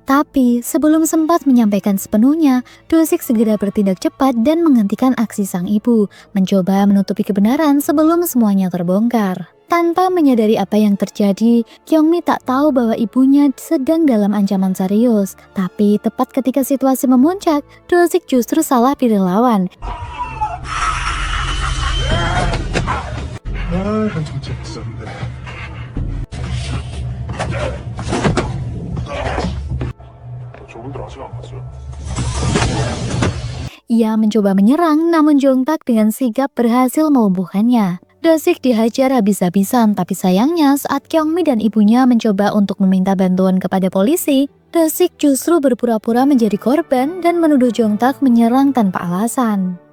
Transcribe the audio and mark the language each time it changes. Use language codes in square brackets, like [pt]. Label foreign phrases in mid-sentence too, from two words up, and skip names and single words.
[id] Tapi sebelum sempat menyampaikan sepenuhnya, Dosik segera bertindak cepat dan menghentikan aksi sang ibu, mencoba menutupi kebenaran sebelum semuanya terbongkar. Tanpa menyadari apa yang terjadi, Kyungmi tak tahu bahwa ibunya sedang dalam ancaman serius. Tapi tepat ketika situasi memuncak, Dosik justru salah pilih lawan. [ko] 한참 재밌었는데. 저분들 아직 안 갔어요? [id] Ia mencoba menyerang, namun Jongtak dengan sigap berhasil melumpuhkannya. Dosik dihajar habis-habisan, tapi sayangnya saat Kyungmi dan ibunya mencoba untuk meminta bantuan kepada polisi, Dosik justru berpura-pura menjadi korban dan menuduh Jongtak menyerang tanpa alasan.